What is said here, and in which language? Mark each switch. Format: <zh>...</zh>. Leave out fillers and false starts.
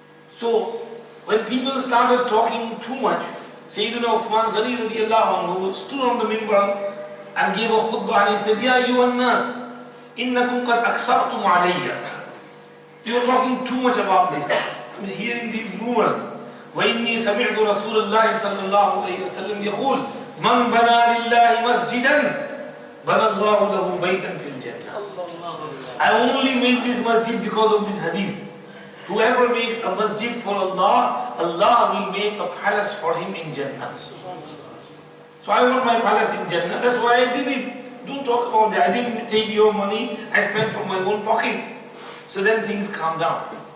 <en>So, when people started talking too much, Sayyidina Uthman Ghani radiyallahu anhu stood on the minbar and gave a khutbah and he said,</en> <ar>Ya ayyuhan nas, innakum qad aksartum alayya.</ar> <en>You are talking too much about this. I'm hearing these rumors.</en> <ar>وإني سمعت رسول الله صلى الله عليه وسلم يقول من بنى لله مسجدا بنى الله له بيتا في الجنة.</ar> <en>I only made this masjid because of this hadith. Whoever makes a masjid for Allah, Allah will make a palace for him in Jannah. So I want my palace in Jannah. That's why I did it. Don't talk about that. I didn't take your money. I spent from my own pocket. So then things calm down.</en>